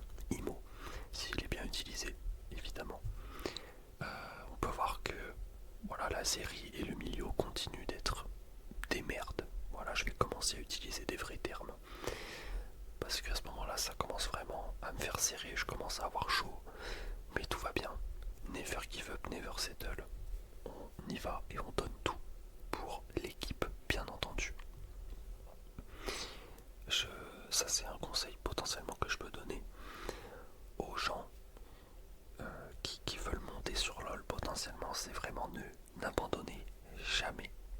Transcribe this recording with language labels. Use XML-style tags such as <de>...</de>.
<fr>Imo, s'il est bien utilisé, évidemment. On peut voir que voilà, la série et le milieu continuent d'être démerde. Voilà, je vais commencer à utiliser des vrais termes. Parce qu'à ce moment-là, ça commence vraiment à me faire serrer, je commence à avoir chaud. Mais tout va bien.</fr> <en>Never give up, never settle.</en> <fr>On y va et on donne tout pour l'équipe, bien entendu. Ça c'est un conseil potentiellement que je peux donner aux gens qui veulent monter sur LoL potentiellement, c'est vraiment n'abandonner jamais.</fr>